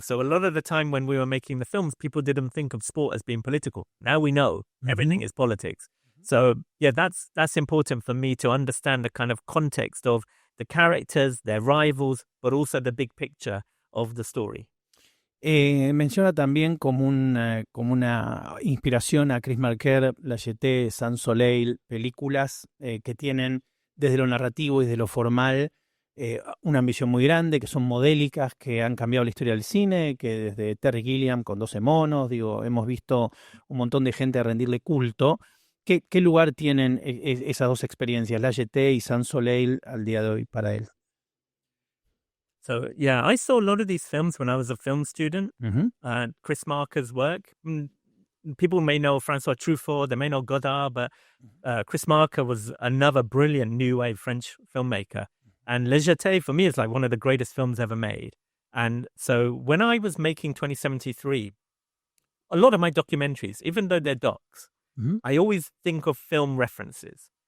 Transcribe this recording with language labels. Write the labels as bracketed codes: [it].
[en] So a lot of the time when we were making the films, people didn't think of sport as being political. Now we know everything is politics. So yeah, that's important for me to understand the kind of context of the characters, their rivals, but also the big picture of the story. [es] Menciona también como una inspiración a Chris Marker, La Jetée, Sans Soleil, películas que tienen desde lo narrativo y desde lo formal una ambición muy grande, que son modélicas, que han cambiado la historia del cine, que desde Terry Gilliam con 12 monos, hemos visto un montón de gente rendirle culto. ¿Qué lugar tienen esas dos experiencias, La Jetée y Sans Soleil, al día de hoy para él? [en] So, yeah, I saw a lot of these films when I was a film student. Chris Marker's work. People may know Francois Truffaut, they may know Godard, but Chris Marker was another brilliant new wave French filmmaker. And La Jetée, for me, is like one of the greatest films ever made. And so when I was making 2073, a lot of my documentaries, even though they're docs, I always think of film references.